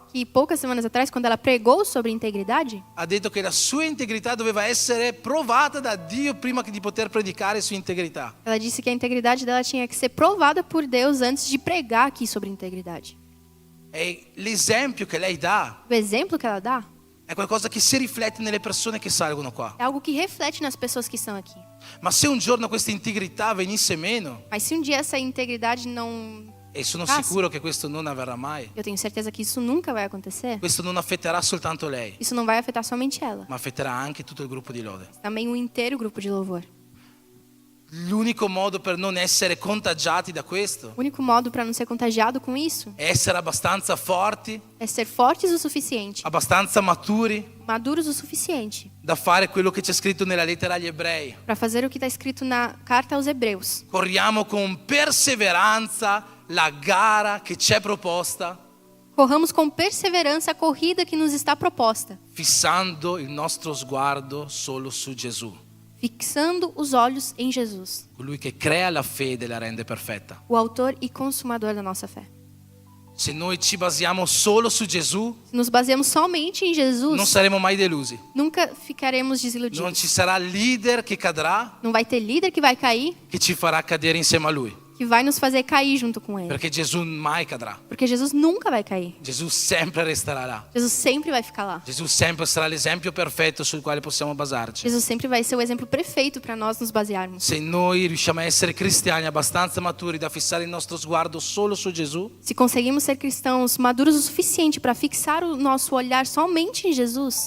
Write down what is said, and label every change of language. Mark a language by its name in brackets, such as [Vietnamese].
[Portuguese] que poucas semanas atrás, quando ela pregou sobre integridade, [Italian] ha detto che la sua integrità doveva essere provata da Dio prima di poter predicare su integrità. [Portuguese] ela disse que a integridade dela tinha que ser provada por Deus antes de pregar aqui sobre integridade. [Italian] E l'esempio che lei dà [Portuguese] O exemplo que ela dá [Italian] è qualcosa che si riflette nelle persone che salgono qua. [Portuguese] é algo que reflete nas pessoas que estão aqui. [Italian] Ma se un giorno questa integrità venisse meno, [Portuguese] Mas se um dia essa integridade não... [Italian] e sono Ah, sicuro che questo non avverrà mai, [Portuguese] Eu tenho certeza que isso nunca vai acontecer. [Italian] questo non affetterà soltanto lei, [Portuguese] Isso não vai afetar somente ela, [Italian] ma affetterà anche tutto il gruppo di lode. [Portuguese] mas também o inteiro grupo de louvor. [Italian] L'unico modo per non essere contagiati da questo [Portuguese] O único modo para não ser contagiado com isso [Italian] è essere abbastanza forti, [Portuguese] é ser fortes o suficiente, [Italian] abbastanza maturi [Portuguese] maduros o suficiente, [Italian] da fare quello che c'è scritto nella lettera agli ebrei. [Portuguese] para fazer o que está escrito na carta aos Hebreus. [Italian] Corriamo con perseveranza la gara che c'è proposta, [Portuguese] Corramos com perseverança a corrida que nos está proposta, [Italian] fissando il nostro sguardo solo su Gesù, [Portuguese] fixando os olhos em Jesus, [Italian] colui che crea la fede e la rende perfetta. [Portuguese] o autor e consumador da nossa fé. [Italian] Se noi ci basiamo solo su Gesù, [Portuguese] Se nos baseamos somente em Jesus, [Italian] non saremo mai delusi. [Portuguese] nunca ficaremos [Italian] Non [Portuguese] desiludidos. [Italian] ci sarà leader che cadrà, [Portuguese] Não vai ter líder que vai cair, [Italian] che ci farà cadere insieme a lui, [Portuguese] que vai nos fazer cair junto com ele. [Italian] perché Gesù mai cadrà. [Portuguese] Porque Jesus nunca vai cair. [Italian] Gesù sempre resterà là. [Portuguese] Jesus sempre vai ficar lá. [Italian] Gesù sempre sarà l'esempio perfetto sul quale possiamo basarci. [Portuguese] Jesus sempre vai ser o exemplo perfeito para nós nos basearmos. [Italian] Se noi riusciamo a essere cristiani abbastanza maturi da fissare il nostro sguardo solo su Gesù, [Portuguese] Se conseguimos ser cristãos maduros o suficiente para fixar o nosso olhar somente em Jesus,